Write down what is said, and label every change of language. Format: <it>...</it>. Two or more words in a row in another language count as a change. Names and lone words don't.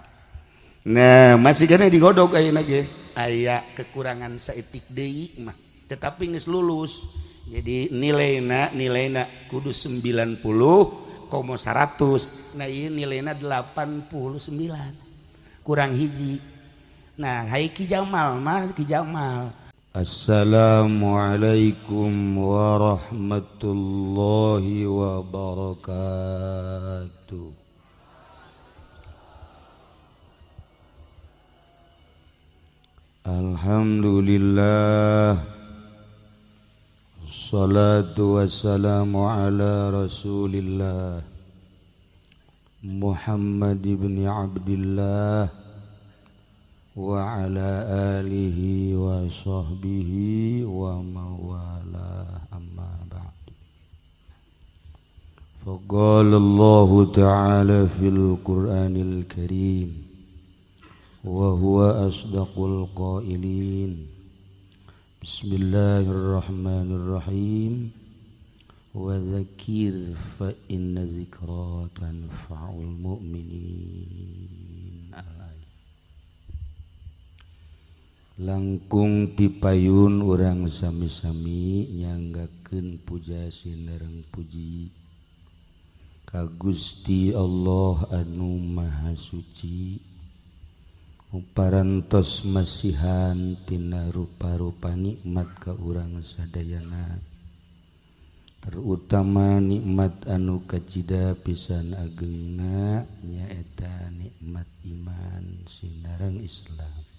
<su>Nah masih kena digodog ayeuna ge aya kekurangan saeutik deui mah tetapi geus lulus jadi nilaina kudu 90,100 nah ieu nilaina 89 kurang hiji. Nah hai Ki Jamal mah Ki Jamal.</su> <ar>السلام عليكم ورحمة الله وبركاته. الحمد لله والصلاة والسلام على رسول الله محمد بن عبد الله وعلى آله وصحبه وموالاه أما بعد. فقال الله تعالى في القرآن الكريم وهو أصدق القائلين. بسم الله الرحمن الرحيم. وذكر فإن الذكرى تنفع المؤمنين.</ar> <su>Langkung tipayun urang sami-sami nyanggakeun puja sinereng puji ka Gusti Allah anu Maha Suci parantos masihan tina rupa-rupa nikmat ka urang sadayana terutama nikmat anu kacida pisan ageungna nyaeta nikmat iman sinareng Islam.</su>